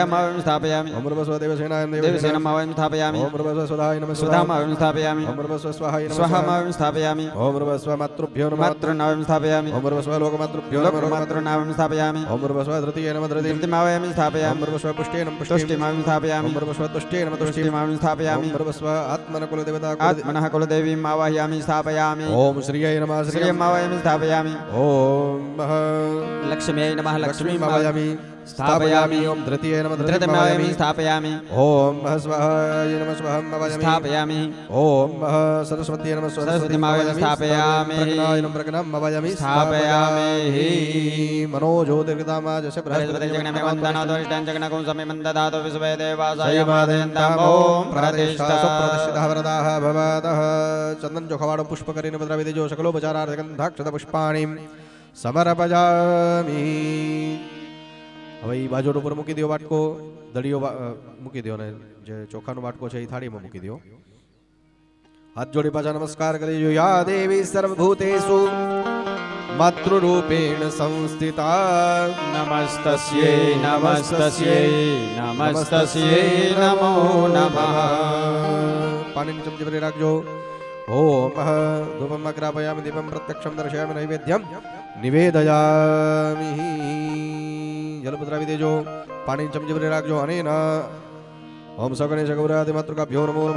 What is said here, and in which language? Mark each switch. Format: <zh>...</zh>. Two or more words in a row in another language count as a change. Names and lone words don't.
<sa>જયમાવાયામિ સ્થાપયામિ. ઓમ ભૂર્ભુવસ્સવ દેવસેનાય નમઃ દેવસેનામ દેવસેનામાવાયામિ સ્થાપયામિ. ઓમ ભૂર્ભુવસ્સવ સુધાય નમઃ સુધામ સુધામાવાયામિ સ્થાપયામિ. ઓમ ભૂર્ભુવસ્વ સ્વાહાય નમઃ સ્વાહા સ્વાહામાવાયામિ સ્થાપયામિ. ઓમ ભૂર્ભુવસ્વ માતૃભ્યો નમઃ માતૃનાવાયામિ સ્થાપયામિ. ઓમ ભૂર્ભુવસ્વ લોકમાતૃભ્યો નમઃ લોકમાતૃ લોકમાતૃનાવાયામિ સ્થાપયામિ. ઓમ ભૂર્ભુવસ્વ ધૃતિય નમઃ ધૃતિમ ધૃતિમાવાયામિ ઓમ સ્થાપયામિ. ભૂર્ભુવસ્વ પુષ્ટિય નમઃ પુષ્ટિમ तुष्टिमाविं स्थापयामि. ઓમ ભૂર્ભુવસ્વ તુષ્ટિય નમઃ તુષ્ટિમ तुष्टिमाविं ઓમ स्थापयामि. ભૂર્ભુવસ્વ આત્મનકુલ દેવતા आत्मनः कुलदेवीम् आवाहयामि स्थापयामि. ઓમ શ્રીય નમઃ શ્રીયમ श्रियमावाहयामि स्थापयामि. ઓમ लक्ष्म्यै नमः लक्ष्मीं લક્ષ્મીમાવયામિ સ્થાપયામિ ઓમ ધૃતિય નમઃ धृतिमावयामि ધૃતિમાવયામિ स्थापयामि. ઓમ સ્વાહાય નમઃ સ્વાહમ માવયામિ स्थापयामि. ઓમ સરસ્વતી નમઃ સરસ્વતીમાવયામિ સ્થાપયામિ. પ્રજ્ઞાય નમઃ પ્રજ્ઞામ માવયામિ स्थापयामि. મનો જ્યોતિર્ગતામા જશે बृहस्पतिजगणमे वन्दनो दोरिष्टां जगनकुं समिमं ददातु विश्वे देवासाय સયમાદયંતામ ॐ ઓમ प्रतिष्ठा પ્રતિષ્ઠા વરદાઃ ભવતઃ</sa> <gu>ચંદન ચોખાવાળો પુષ્પ કરીને પધરાવી દેજો.</gu> <sa>સકલોપચારાર્થ ગંધાક્ષત પુષ્પાણીમ સમર્પજામિ.</sa> <gu>હવે એ બાજુ ઉપર મૂકી દો વાટકો, દડિયો મૂકી દો, અને જે ચોખાનો વાટકો છે એ થાળીમાં મૂકી દો. હાથ જોડી પાછા નમસ્કાર કરી જો.</gu> <sa>યા દેવી સર્વભૂતેષુ માતૃરૂપેણ સંસ્થિતા नमस्तस्यै नमस्तस्यै नमस्तस्यै नमो नमः.</sa> <gu>પાણીની ચમચી ભરી રાખજો.</gu> <sa>ઓમ ધૂપમ અગ્રાપયામિ દીપમ પ્રત્યક્ષમ દર્શયામિ નૈવેદ્યમ નિવેદયામિ.</sa> <gu>જલ પધરાવી દેજો. પાણીની ચમચી ભરી રાખજો.</gu> <sa>અને ઓમ સગણેશ ગૌરાદિ માતૃકાભ્યો નમો નમઃ.</sa>